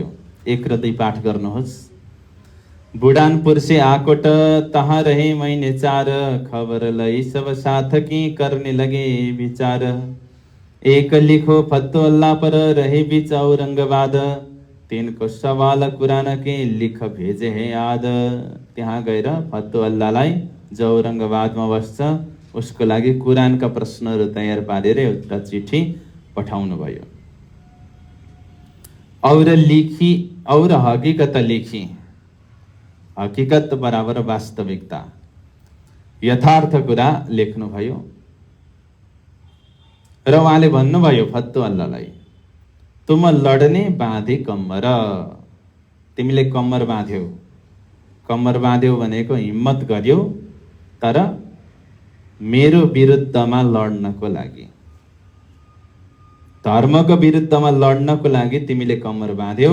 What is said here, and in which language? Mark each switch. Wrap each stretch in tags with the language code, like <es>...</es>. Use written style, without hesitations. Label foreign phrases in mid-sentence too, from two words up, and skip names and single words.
<ne>1 र 2 पाठ गर्नुहोस्।</ne> <hi>बुढानपुर से आकोट तहाँ रहे महीने 4। खबर लई सब साथ की करने लगे विचार। एक लिखो फतो अल्लाह पर रहे बीच औरङ्गाबाद। 3 को सवाल कुरान के लिख भेजे है याद।</hi> <ne>त्यहाँ गएर फतो अल्लाहलाई जो औरङ्गाबादमा बस्छ उसको लागि कुरानका प्रश्नहरू तयार पारेर एउटा चिठी पठाउनु भयो।</ne> <hi>और हकीकत लेखी।</hi> <ne>हकीकत बराबर वास्तविकता, यथार्थ कुरा लेख्नुभयो। र उहाँले भन्नुभयो फतो अल्लाहलाई,</ne> <hi>तुम लड्ने बाँधे कम्मर।</hi> <ne>तिमीले कम्मर बाँध्यौ। कम्मर बाँध्यौ भनेको हिम्मत गर्यौ, तर मेरो विरुद्धमा लड्नको लागि, धर्मको विरुद्धमा लड्नको लागि तिमीले कम्मर बाँध्यौ।</ne>